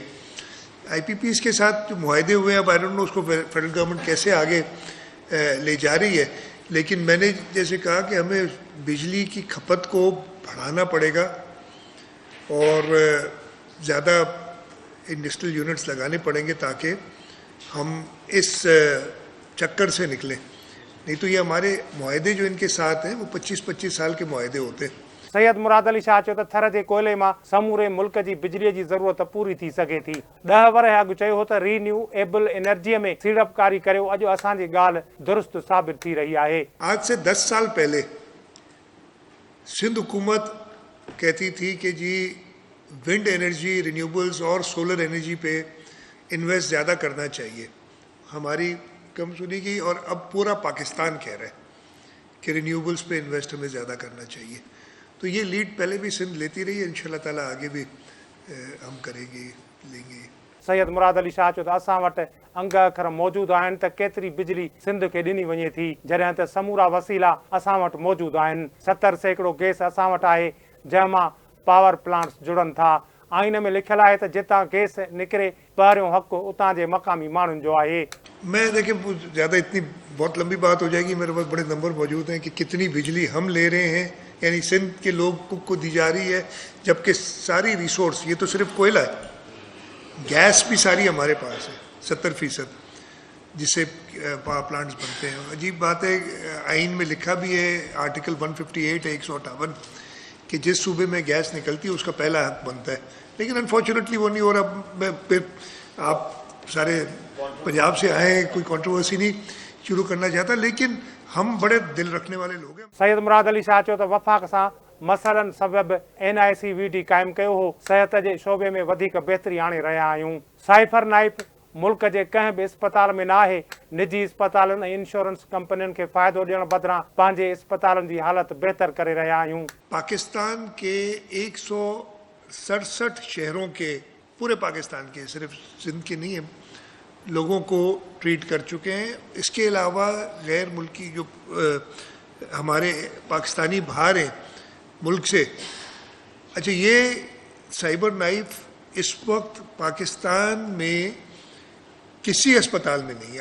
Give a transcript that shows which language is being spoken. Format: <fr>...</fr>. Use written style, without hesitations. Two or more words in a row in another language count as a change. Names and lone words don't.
<ur>آئی پی پیز کے ساتھ جو معاہدے ہوئے ہیں، اب</ur> <en>I don't know</en> <ur>اس کو</ur> <en>federal government</en> <ur>کیسے آگے لے جا رہی ہے، لیکن میں نے جیسے کہا کہ ہمیں بجلی کی کھپت کو بڑھانا پڑے گا اور زیادہ</ur> <en>industrial units</en> <ur>لگانے پڑیں گے تاکہ ہم اس چکر سے نکلیں. نہیں تو یہ ہمارے معاہدے جو ان کے ساتھ ہیں وہ 25-25 سال کے معاہدے ہوتے ہیں.</ur> <sd>सैयद मुराद अली शाह चयो त थर जे कोयले मां समूरे मुल्क जी बिजलीअ जी ज़रूरत पूरी थी सघे थी। 10 वर अॻु चयो हो त</sd> <en>renewable energy</en> <sd>में सीड़पकारी करियो। अॼु असांजी ॻाल्हि दुरुस्त साबित थी रही आहे।</sd> <ur>آج سے 10 سال پہلے سندھ حکومت کہتی تھی کہ جی</ur> <en>wind energy, renewables</en> <ur>اور</ur> <en>solar energy</en> <ur>پہ انویسٹ زیادہ کرنا چاہیے. ہماری کم سنی گئی اور اب پورا پاکستان کہہ رہا ہے کہ رینیوایبلز پہ انویسٹ ہمیں زیادہ کرنا چاہیے. تو یہ لیڈ پہلے بھی سندھ لیتی رہی ہے,</ur> <ar>إن شاء الله تعالى</ar> <ur>آگے بھی ہم کریں گے، لیں گے.</ur> <sd>सैयद मुराद अली शाह चयो त असां वटि अंग अखर मौजूदु आहिनि त केतिरी बिजली सिंध खे ॾिनी वञे थी, जॾहिं त समूरा वसीला असां वटि मौजूदु आहिनि। 70% गैस असां वटि आहे जंहिंमां</sd> <en>power plants</en> <sd>जुड़नि था। आइन में लिखियलु आहे त जितां गैस निकिरे पहिरियों हक़ उतां जे मक़ामी माण्हुनि जो आहे।</sd> <ur>میں دیکھیے زیادہ اتنی بہت لمبی بات ہو جائے گی، میرے پاس بڑے نمبر موجود ہیں کہ کتنی بجلی ہم لے رہے ہیں، یعنی سندھ کے لوگ کو دی جا رہی ہے، جبکہ ساری ریسورس، یہ تو صرف کوئلہ ہے، گیس بھی ساری ہمارے پاس ہے 70%، جس سے</ur> <en>power plants</en> <ur>بنتے ہیں. عجیب بات ہے، آئین میں لکھا بھی ہے، آرٹیکل 158 ہے 158 کہ جس صوبے میں گیس نکلتی ہے اس کا پہلا حق بنتا ہے، لیکن انفارچونیٹلی وہ نہیں ہو رہا. میں پھر آپ سارے پنجاب سے آئے، کوئی کنٹروورسی نہیں شروع کرنا چاہتا، لیکن ہم بڑے دل رکھنے والے لوگ ہیں.</ur> <sd>सैयद मुराद अली शाह चयो त वफ़ाक़ सां मसइलनि सबबि NICVD क़ाइमु कयो हो। सिहत जे शोबे में वधीक बहितरी आणे रहिया आहियूं। साइफर नाइफ मुल्क जे कंहिं बि इस्पताल में न आहे। निजी इस्पतालनि ऐं इंश्योरेंस कंपनियुनि खे फ़ाइदो ॾियण बदिरां पंहिंजे इस्पतालनि जी हालत बहितर करे रहिया आहियूं।</sd> <ur>پاکستان کے 167 شہروں کے، پورے پاکستان کے، صرف سندھ کے نہیں ہے، لوگوں کو ٹریٹ کر چکے ہیں. اس کے علاوہ غیر ملکی جو ہمارے پاکستانی باہر ہیں ملک سے، اچھا یہ سائبر نائف اس وقت پاکستان میں کسی اسپتال میں نہیں ہے.</ur>